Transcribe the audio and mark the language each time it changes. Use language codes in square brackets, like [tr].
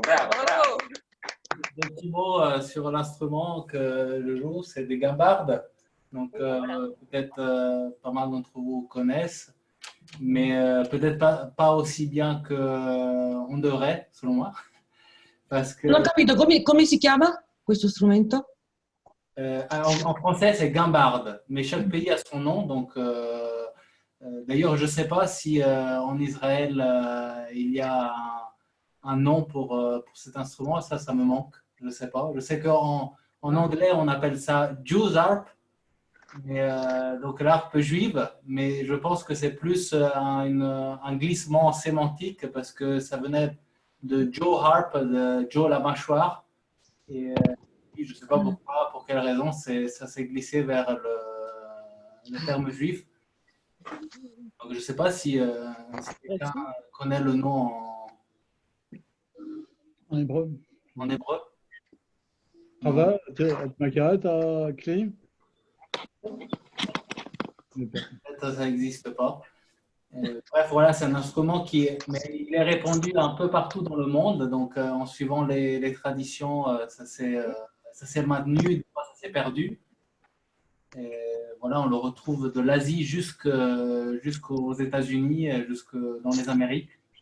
[fr] Un petit mot sur l'instrument que je joue, c'est des gambardes. Donc peut-être pas mal d'entre vous connaissent, mais peut-être pas aussi bien qu'on devrait, selon moi. Parce que, [it] Non ho capito, come si chiama questo strumento? [fr] en français, c'est gambarde, mais chaque pays a son nom. Donc, d'ailleurs, je ne sais pas si en Israël, il y a un nom pour cet instrument. Ça me manque. Je ne sais pas. Je sais qu'en anglais, on appelle ça Jew's harp, donc l'harpe juive, mais je pense que c'est plus un glissement sémantique parce que ça venait de Joe Harp, de Joe la mâchoire. Et je ne sais pas pourquoi, pour quelle raison, ça s'est glissé vers le terme juif. Donc, je ne sais pas si quelqu'un connaît le nom En hébreu. En hébreu. [he] Rava, tu מכירה את הכלי? [fr] Peut-être ça n'existe pas. Bref, voilà, c'est un instrument mais il est répandu un peu partout dans le monde. Donc, en suivant les traditions, ça s'est maintenu, des fois, ça s'est perdu. Et voilà, on le retrouve de l'Asie jusqu'aux États-Unis, jusque dans les Amériques.